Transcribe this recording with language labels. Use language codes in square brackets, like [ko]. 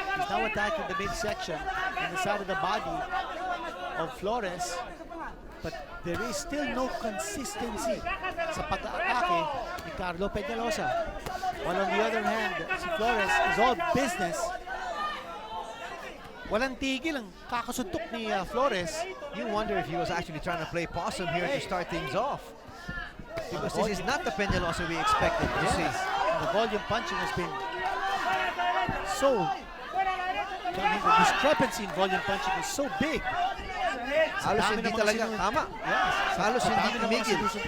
[en] He's now attacking the midsection and the side of the body of Flores. But there is still no consistency [tl] sa pag-aatake ni [en] Carlo Peñalosa. While on the other hand, si Flores is all business. [tl] Walang tigil ang kakasuntok ni Flores. [en] You wonder if he was actually trying to play possum here to start things off. Because this is not the Peñalosa we expected to see. The volume punching has been so... I mean, the discrepancy in volume punching is so big. [tl] Halos hindi talaga tama. Halos hindi tumigil.